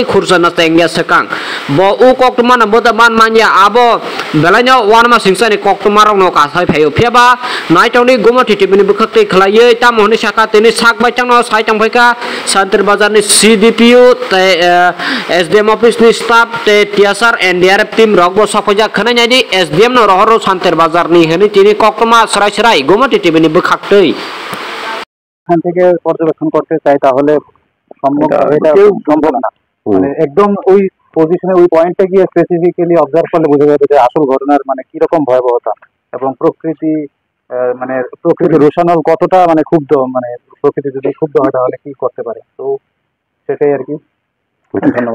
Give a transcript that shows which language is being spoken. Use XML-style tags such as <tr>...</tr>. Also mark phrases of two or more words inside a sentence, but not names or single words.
<trp>खुरजाना तेंगिया सकां ब उ कक माना बद मान मानिया आबो बेलायनो वानमा सिंसानि कक मारक न कासाय फायो फियाबा नाइटनि गुमति टिबिनि बखकै खलायै ताम हनै साका तिनी साक बायथां न साइथां फैका शांतिर बाजार नि सीडीपीओ ते एसडीएम ऑफिस नि स्टाफ ते टीएसआर एनडीआरएफ टीम रगबो सफैजा खनायनायनि एसडीएम न रहरो शांतिर बाजार नि हनै तिनी ककमा सराय गुमति टिबिनि बखाक्तै</trp> <bn>এখান থেকে পর্যবেক্ষণ করতে চাই তাহলে সম্ভব না মানে একদম ওই পজিশনে ওই পয়েন্টে গিয়ে স্পেসিফিক্যালি অবজার্ভ করলে বোঝা যাবে যে আসল ঘটনার মানে কি রকম ভয়াবহতা এবং প্রকৃতি মানে প্রকৃতি রোশানল কতটা মানে ক্ষুব্ধ মানে প্রকৃতি যদি ক্ষুব্ধ হয় তাহলে কি করতে পারে তো সেটাই আর কি ধন্যবাদ</bn>